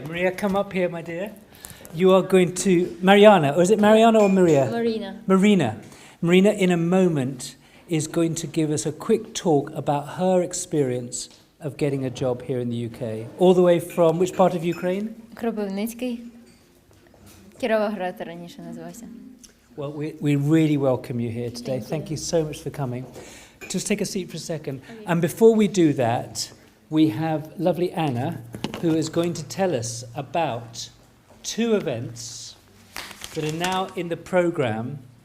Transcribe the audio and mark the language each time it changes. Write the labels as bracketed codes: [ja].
[en] Maria, come up here, my dear. You are going to... Mariana, or is it Mariana or Maria? Maryna. Maryna, in a moment, is going to give us a quick talk about her experience of getting a job here in the UK. All the way from which part of Ukraine? [uk] Кропивницький. Кіровоград раніше називався. [en] Well, we really welcome you here today. Thank you so much for coming. Just take a seat for a second. And before we do that, we have lovely Anna, who is going to tell us about two events that are now in the programme.